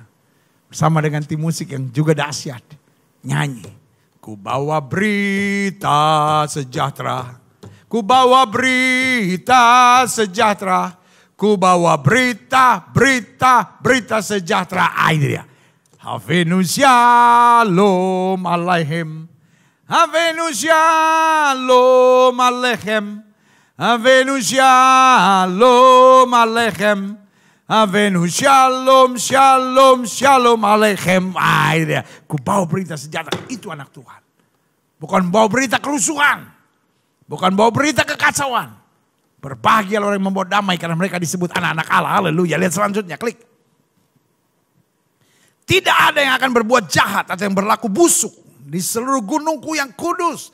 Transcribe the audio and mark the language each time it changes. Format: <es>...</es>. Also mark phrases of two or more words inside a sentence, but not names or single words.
<id>Bersama dengan tim musik yang juga dahsyat. Nyanyi. Ku bawa berita sejahtera. Ku bawa berita sejahtera. Ku bawa berita sejahtera. Ini dia.</id> <he>הבאנו שלום עליכם. הבאנו שלום עליכם. הבאנו שלום עליכם. הבאנו שלום עליכם.</he> <id>Ini dia. Ku bawa berita sejahtera. Itu anak Tuhan. Bukan bawa berita kerusuhan. Bukan bawa berita kekacauan. Berbahagia orang yang membawa damai karena mereka disebut anak-anak Allah. Haleluya. Lihat selanjutnya, klik. Tidak ada yang akan berbuat jahat atau yang berlaku busuk di seluruh gunungku yang kudus.</id>